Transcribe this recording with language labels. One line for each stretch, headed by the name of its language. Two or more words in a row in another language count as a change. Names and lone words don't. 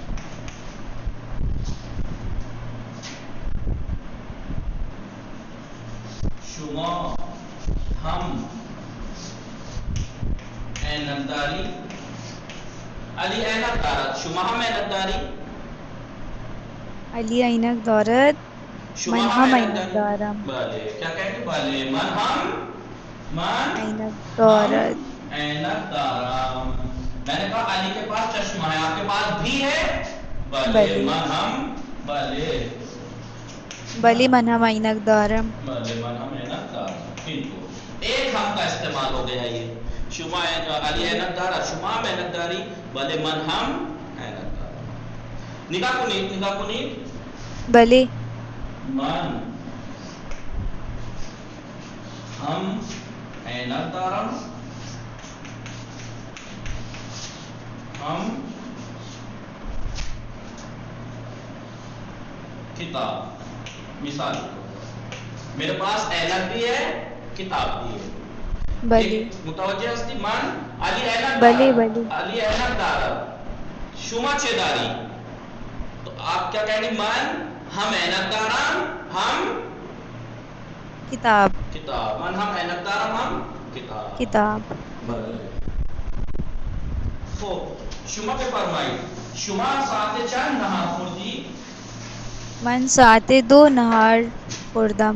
Persian: شما هم عینک داری؟ علی عینک دارد. شما هم عینک داری؟ علی عینک دارد. شما من هم عینک دارم.
Urdu: بله کیا کہیں گے؟
Persian: بله من عینک دارد. عینک دارم.
Urdu: میں نے کہا علی کے پاس چشمہ ہے، آپ کے پاس بھی ہے؟
Persian: بله. من ہم بله بله من هم عینک دارم. بله من ہم عینک دارم.
Urdu: ایک ہم کا استعمال ہو گیا یہ.
Persian: شما علی عینک دارد، شما هم عینک داری؟ بله من هم عینک دارم. نگاہ کنید. بله من ہم عینک دارم. ہم کتاب.
Urdu: مثال میرے پاس عینک بھی ہے، کتاب بھی ہے.
Persian: بله متوجہ ہستی؟ من علی عینک بله دارد. بله علی عینک دارد. شما چه داری؟
Urdu: تو آپ کیا کہیں گے؟
Persian: من ہم عینک دارم. ہم کتاب. من ہم عینک دارم. ہم کتاب. بله. خب شما بفرمایید شما ساعت چند نهار خوردی؟ من ساعت 2 نهار خوردم.